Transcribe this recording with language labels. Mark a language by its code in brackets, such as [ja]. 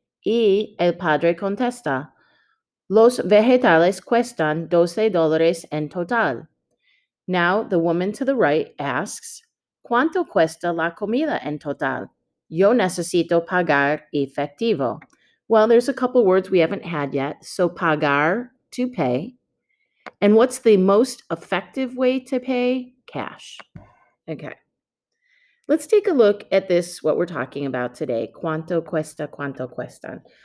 [es] Y el padre contesta, Los vegetales cuestan $12 en total. [en] Now the woman to the right asks, [es] ¿Cuánto cuesta la comida en total? Yo necesito pagar efectivo. [en] Well, there's a couple words we haven't had yet. So pagar, to pay. And what's the most effective way to pay? Cash. Okay. Let's take a look at this, what we're talking about today. [es] Cuanto cuesta, cuanto cuestan.